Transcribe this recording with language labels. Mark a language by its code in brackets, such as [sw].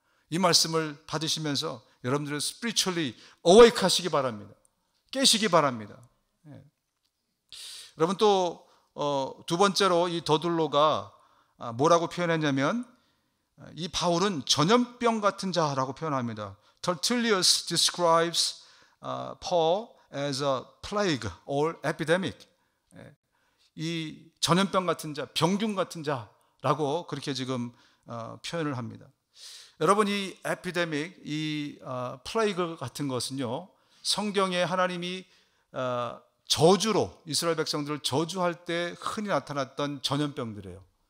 [ko] 이 말씀을 받으시면서 여러분들은 [en] spiritually awake [ko] 하시기 바랍니다. 깨시기 바랍니다. 여러분 또 두 번째로 이 더둘로가 뭐라고 표현했냐면 이 바울은 전염병 같은 자라고 표현합니다. [en] Tertullius describes Paul as a plague or epidemic. [ko] 이 전염병 같은 자, 병균 같은 자라고 그렇게 지금 표현을 합니다. 여러분 이 epidemic, 이 plague 같은 것은요, 성경에 하나님이 저주로 이스라엘 백성들을 저주할 때 흔히 나타났던 전염병들이에요.